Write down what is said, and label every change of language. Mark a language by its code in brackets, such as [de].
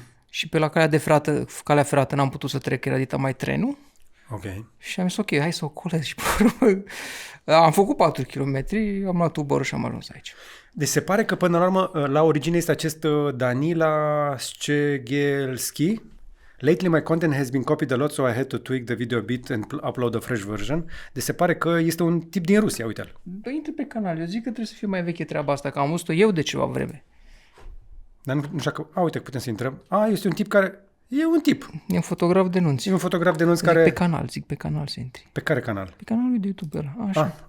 [ro] Și pe la calea ferată n-am putut să trec, era dita mai trenul. Ok. Și am zis, ok, hai să o colez. Și am făcut 4 km, am luat Uber și am ajuns aici. Deci se pare că până la urmă la origine este acest Danila Szczegielski. [en] Lately my content has been copied a lot, so I had to tweak the video a bit and upload a fresh version. [ro] Deci se pare că este un tip din Rusia, uite-l. Bă, intră pe canal, eu zic că trebuie să fie mai veche treaba asta, că am văzut-o eu de ceva vreme. Dar nu știu că... uite, putem să intrăm. Este un tip care... E un tip. E un fotograf de nunți. E un fotograf de nunți zic care... zic pe canal să intri. Pe care canal? Pe canalul de YouTube ăla, așa.